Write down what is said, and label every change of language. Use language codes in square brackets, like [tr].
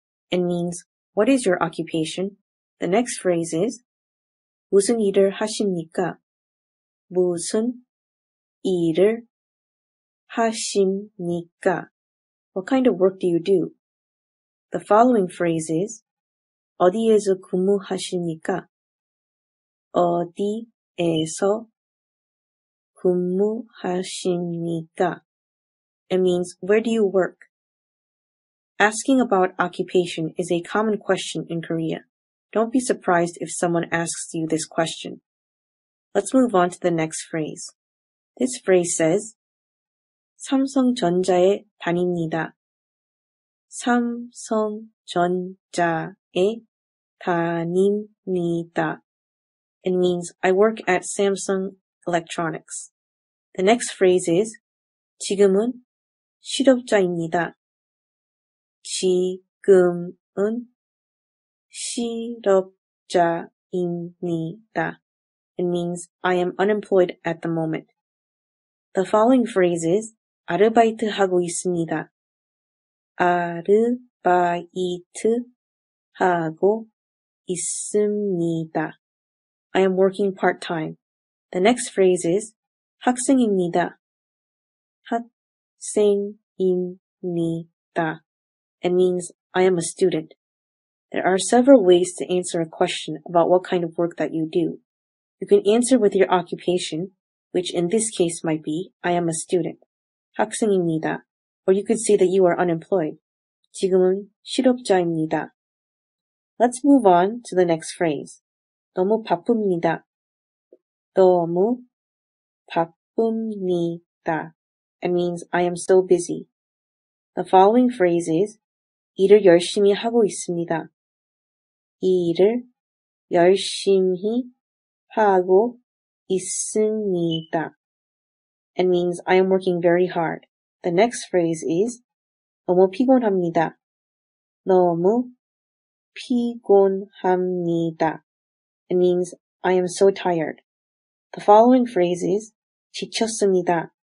[en] It means, what is your occupation? The next phrase is, [ko] 무슨 일을 하십니까? 무슨 일을 하십니까? [en] What kind of work do you do? The following phrase is, [ko] 어디에서 근무하십니까? 어디에서 근무하십니까? [en] It means, where do you work? Asking about occupation is a common question in Korea. Don't be surprised if someone asks you this question. Let's move on to the next phrase. This phrase says, [ko] 삼성전자에 다닙니다. 삼성전자에 다닙니다. [en] It means, I work at Samsung Electronics. The next phrase is, [ko] 지금은 실업자입니다. 지금은 실업자입니다. [en] It means, I am unemployed at the moment. The following phrase is, [ko] 아르바이트 하고 있습니다. 아르바이트 하고 있습니다. [en] I am working part-time. The next phrase is, [ko] 학생입니다. 학생입니다. [en] It means, I am a student. There are several ways to answer a question about what kind of work that you do. You can answer with your occupation, which in this case might be, I am a student. [ko] 학생입니다. [en] Or you could say that you are unemployed. [ko] 지금은 실업자입니다. [en] Let's move on to the next phrase. [ko] 너무 바쁩니다. 너무 바쁩니다. [en] It means, I am so busy. The following phrase is, [ko] 일을 열심히 하고 있습니다. 일을 열심히 하고 있습니다. [en] It means, I am working very hard. The next phrase is, [ko] 너무 피곤합니다. 너무 피곤합니다. [en] It means, I am so tired. The following phrase is, [ko] 지쳤습니다.